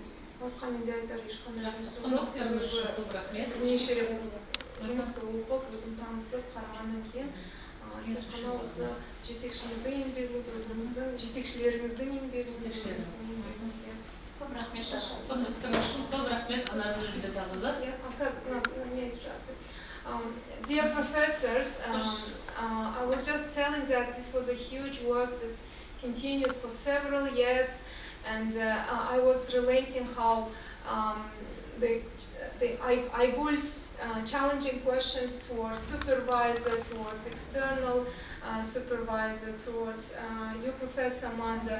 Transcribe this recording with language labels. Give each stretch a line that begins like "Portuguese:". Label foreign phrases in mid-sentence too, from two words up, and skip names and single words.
Kazakh: Басқа менде айтар ешқандай жұмысым жоқ. Бірнеше рет жұмысты оқып, өзім танысып қарағаннан кейін тек қана осы жетекшіңіздің еңбегіңіз, өзіңіздің жетекшілеріңіздің еңбегіңіз, өзіңіздің еңбегіңізге көп рахмет. Көп рахмет, Анар Нұрбековна.
English: Dear professors, I was just telling that this was a huge work that continued for several years, and I was relating how the Aygül's challenging questions towards supervisor, towards external supervisor, towards you, Professor Manda.